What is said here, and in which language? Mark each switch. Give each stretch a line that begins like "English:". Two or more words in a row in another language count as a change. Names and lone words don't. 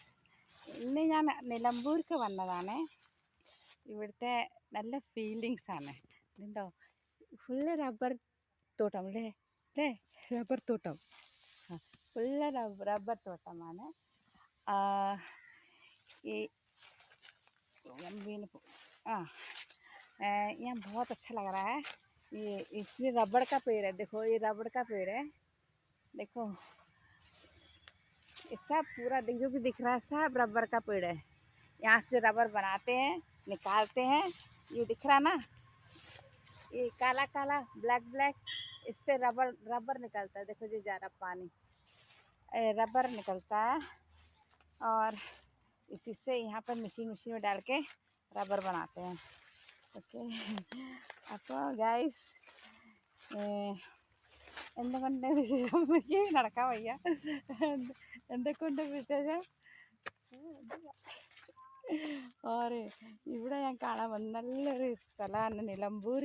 Malayalam: ഇന്ന് ഞാൻ നിലമ്പൂർക്ക് വന്നതാണ്. ഇവിടുത്തെ നല്ല ഫീലിങ്സാണ്. ഇതുണ്ടോ, ഫുള്ള് റബ്ബർ തോട്ടം അല്ലേ അല്ലേ റബ്ബർ തോട്ടം, ഫുള്ള് റബ്ബർ തോട്ടമാണ്.
Hindi: ഈ यहाँ बहुत अच्छा लग रहा है. ये इसमें रबड़ का पेड़ है. देखो ये रबड़ का पेड़ है. देखो इसका पूरा जो भी दिख रहा है सब रबड़ का पेड़ है. यहाँ से रबड़ बनाते हैं, निकालते हैं. ये दिख रहा ना, ये काला काला
English: black black,
Hindi: इससे रबड़ निकलता है. देखो जी जा रहा पानी, रबड़ निकलता है और इसी से यहाँ पर मशीन में डाल के रबड़ बनाते हैं.
Malayalam: ഓക്കെ, അപ്പോൾ ഗൈസ് എന്തുകൊണ്ട് വിശേഷം? എനിക്ക് നടക്കാൻ വയ്യ. എന്തൊക്കെയുണ്ട് വിശേഷം? ഓറെ ഇവിടെ ഞാൻ കാണാൻ വന്ന നല്ലൊരു സ്ഥലമാണ് നിലമ്പൂർ.